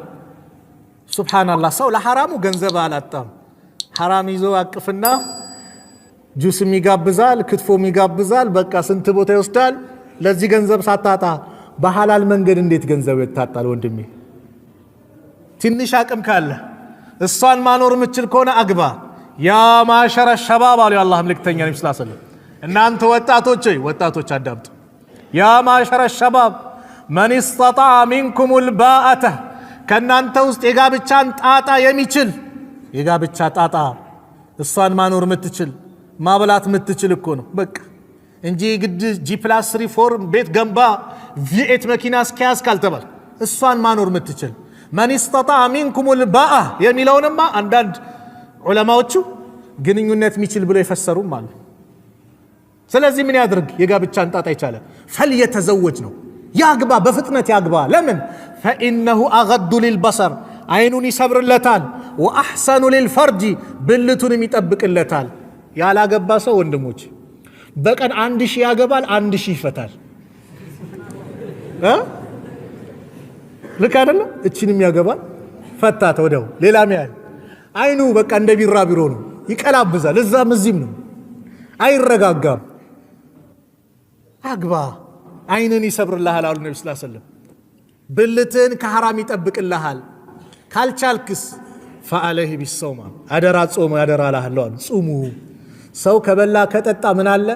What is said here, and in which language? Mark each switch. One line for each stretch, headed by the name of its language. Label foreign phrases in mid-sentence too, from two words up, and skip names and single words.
Amharic: ሱብሃንአላህ ሰው ለሐራሙ ገንዘብ አላጣም። ሐራም ይዞ አቅፍና ጁስም ይጋብዛል፣ ክትፎም ይጋብዛል። በቃ ስንት ቦታ ይወስዳል። ለዚህ ገንዘብ ሳታጣ በሐላል መንገድ እንዴት ገንዘብ ይታጣል? ወንድሜ ትንሽ አቅም ካለ እሷን ማኖር የምትችል ከሆነ አግባ።
Arabic: يا معشر الشباب
Amharic: አሉ የአላህ መልእክተኛ ነብዩ ሰለላሁ
Arabic: عليه وسلم።
Amharic: እናንተ ወጣቶች አዳምጡ።
Arabic: يا معشر الشباب من استطاع منكم الباءة
Amharic: ከናንተ ውስጥ የጋብቻን ጣጣ የሚችል የጋብቻ ጣጣ እሷን ማኖር የምትችል ማብላት የምትችል እኮ ነው በቃ እንጂ ግድ G+3 ቤት ገንባ V8 መኪና እስኪያዝ ካልተባል እሷን ማኖር የምትችል
Arabic: من استطاع منكم الباءة
Amharic: የሚለውንማ አንዳንድ ዑለማዎቹ ግንኙነት የሚችል ብሎ የፈሰሩም አሉ። ስለዚህ ምን ያድርግ? የጋብቻን ጣጣ ይቻለ ፈልየተዘወጅ ነው። ያግባ፣ በፍጥነት ያግባ። ለምን?
Arabic: فإنه أغض للبصر
Amharic: አይኑን ይሰብርለታል።
Arabic: وأحسن للفرج
Amharic: ብልቱንም ይጠብቅለታል። ያላገባ ሰው ወንድሞች በቀን 1000 ያገባል፣ 1000 ይፈታል። ልክ አይደለ? እቺንም ያገባል ፈታት ወደው ሌላም ያህል አይኑ በቃ እንደ ቢራቢሮ ነው፣ ይቀላብዛል። እዛም እዚህም ነው፣ አይረጋጋም። አግባ፣ አይንን ይሰብርልሃል አሉ ነብዩ
Arabic: صلى الله عليه وسلم።
Amharic: ብልትን ከሐራም ይጠብቅልሃል። ካልቻልክስ
Arabic: فعليه بالصوم
Amharic: አደራ ጾም አደራ አላህለው አሉ። ጾሙ። ሰው ከበላ ከጠጣ ምን አለ?